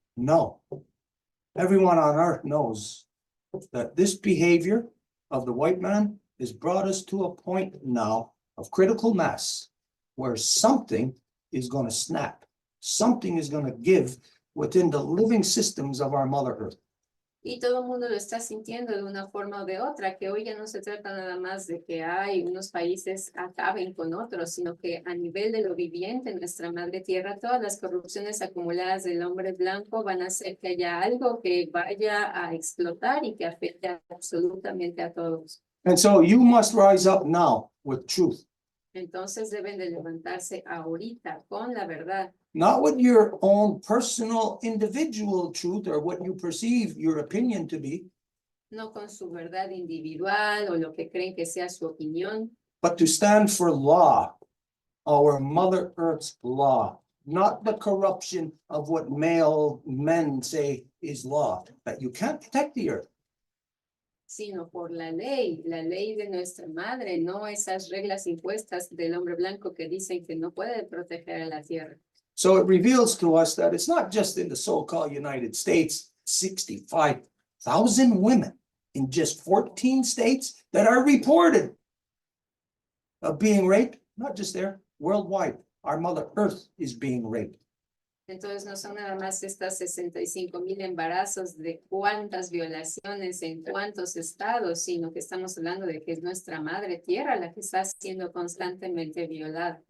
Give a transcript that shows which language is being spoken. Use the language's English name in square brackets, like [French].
[English] No, everyone on earth knows that this behavior of the white man has brought us to a point now of critical mass where something is going to snap, something is going to give within the living systems of our Mother Earth. [Spanish] Y todo el mundo lo está sintiendo de una forma o de otra, que hoy ya no se trata nada más de que hay unos países acaben con otros, sino que a nivel de lo viviente en nuestra madre tierra, todas las corrupciones acumuladas del hombre blanco van a hacer que haya algo que vaya a explotar y que afecte absolutamente a todos. [English] And so you must rise up now with truth, [Spanish] Entonces deben de levantarse ahorita con la verdad. [English] not with your own personal individual truth or what you perceive your opinion to be, [Spanish] No con su verdad individual o lo que creen que sea su opinión, [English] but to stand for law, our Mother Earth's law, not the corruption of what male men say is law, that you can't protect the earth. [Spanish] sino por la ley de nuestra madre, no esas reglas impuestas del hombre blanco que dicen que no puede proteger a la tierra. [English] So it reveals to us that it's not just in the so-called United States, 65,000 women in just 14 states that are reported of being raped, not just there, worldwide. Our Mother Earth is being raped. [Spanish] Entonces no son nada más estas 65,000 embarazos de cuántas violaciones en cuántos estados, sino que estamos hablando de que es nuestra madre tierra la que está siendo constantemente violada.